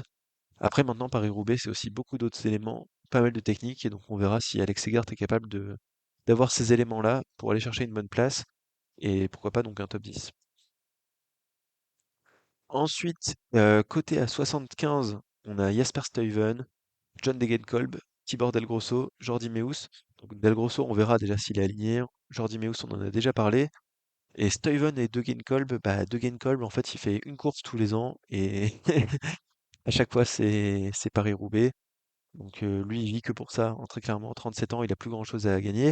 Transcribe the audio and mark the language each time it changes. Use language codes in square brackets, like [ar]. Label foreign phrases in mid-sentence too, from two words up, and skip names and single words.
[fr] Après maintenant, Paris-Roubaix, c'est aussi beaucoup d'autres éléments, pas mal de techniques, et donc on verra si Alex Segard est capable de d'avoir ces éléments-là pour aller chercher une bonne place, et pourquoi pas donc un top 10. Ensuite, côté à 75, on a Jasper Stuyven, John Degenkolb, Tibor Del Grosso, Jordi Meeus. Donc Del Grosso, on verra déjà s'il est aligné. Jordi Meus, on en a déjà parlé. Et Stuyven et Degenkolb, bah Degenkolb, en fait, il fait une course tous les ans et à chaque fois c'est Paris-Roubaix. Donc lui, il vit que pour ça, hein, très clairement. 37 ans, il a plus grand-chose à gagner.